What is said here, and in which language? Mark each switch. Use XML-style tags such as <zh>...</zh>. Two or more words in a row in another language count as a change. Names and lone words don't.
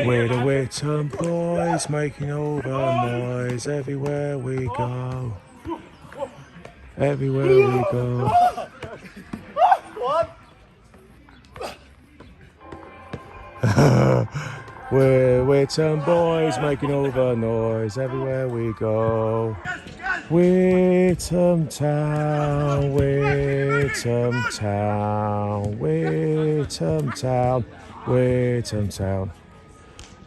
<en>We're the Witham boys making all the noise everywhere we go, everywhere we go. We're Witham boys making all the noise everywhere we go. Witham Town, Witham Town, Witham Town, Witham Town.</en>